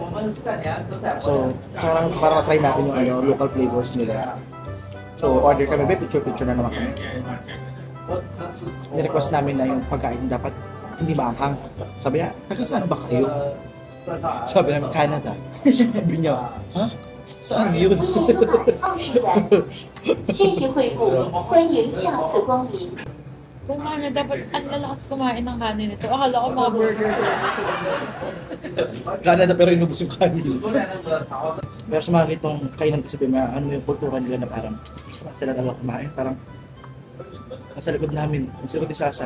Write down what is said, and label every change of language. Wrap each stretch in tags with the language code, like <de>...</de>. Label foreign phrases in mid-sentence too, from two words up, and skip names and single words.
<tl>So, para try natin yung local flavors nila. So, order kami, picture-picture na naman kami. Ni-request namin na yung pagkain dapat hindi maanghang. Sabi niya, taga saan ba kayo? Sabi namin, Canada. Sabi niya, ha? Saan yun?</tl> <zh>谢谢惠顾，欢迎下次光临。</zh> <tl>Kung ano, dapat ang lalakas kumain ng kanin nito. Akala ko mga burger sila. Canada pero inubos yung kanin. Pero sa mga itong kainan kasi ano yung kultura nila na parang sila talaga kumain. Parang nasa likod namin, nasa likod ni Sasa.</tl>